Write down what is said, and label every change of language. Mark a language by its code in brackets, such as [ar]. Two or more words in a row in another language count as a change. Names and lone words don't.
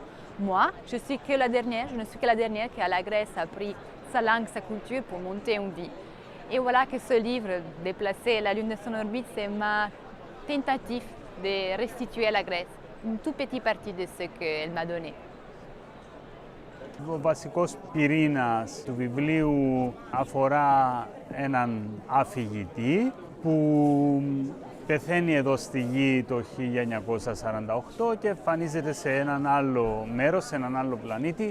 [fr] Moi, je ne suis que la dernière qui à la Grèce a pris sa langue, sa culture pour monter une vie. Et voilà que ce livre, Déplacer la Lune de son orbite, c'est ma tentative de restituer à la Grèce une toute petite partie de ce qu'elle m'a donné. [el] Ο βασικός πυρήνας του βιβλίου αφορά έναν αφηγητή που πεθαίνει εδώ στη Γη το 1948 και εμφανίζεται σε έναν άλλο μέρος, σε έναν άλλο πλανήτη.